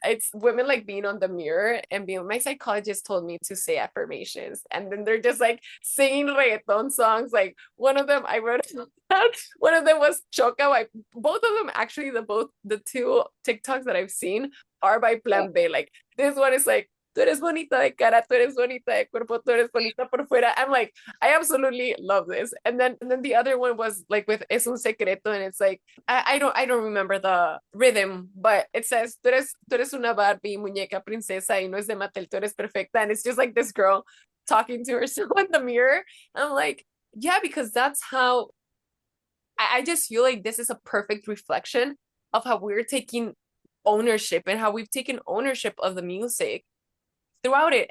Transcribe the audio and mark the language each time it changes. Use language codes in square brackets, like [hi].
[en] It's women like being on the mirror and being, my psychologist told me to say affirmations. And then they're just like singing reggaeton songs. Like one of them, I wrote down, one of them was Choca by, both of them actually, the two TikToks that I've seen are by Plan B. Like this one is like, [es] tú eres bonita de cara, tú eres bonita de cuerpo, tú eres bonita por fuera. [en] I'm like, I absolutely love this. And then the other one was like with Es un secreto, and it's like, I don't remember the rhythm, but it says [es] tú eres una Barbie, muñeca princesa, y no es de Mattel, tú eres perfecta. [en] And it's just like this girl talking to herself in the mirror. I'm like, yeah, because that's how I just feel like this is a perfect reflection of how we're taking ownership and how we've taken ownership of the music throughout it.